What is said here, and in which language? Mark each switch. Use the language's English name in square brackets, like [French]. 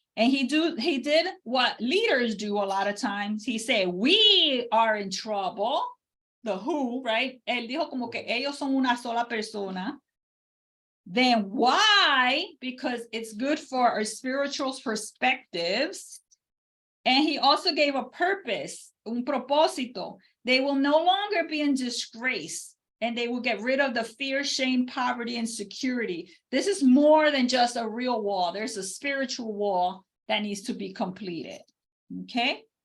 [English] And he did what leaders do a lot of times. He said, we are in trouble. The who, right? [Spanish] Él dijo como que ellos son una sola persona. [English] Then why? Because it's good for our spiritual perspectives. And he also gave a purpose, [Spanish] un propósito. [English] They will no longer be in disgrace, and they will get rid of the fear, shame, poverty, and security. This is more than just a real wall. There's a spiritual wall that needs to be completed. Okay.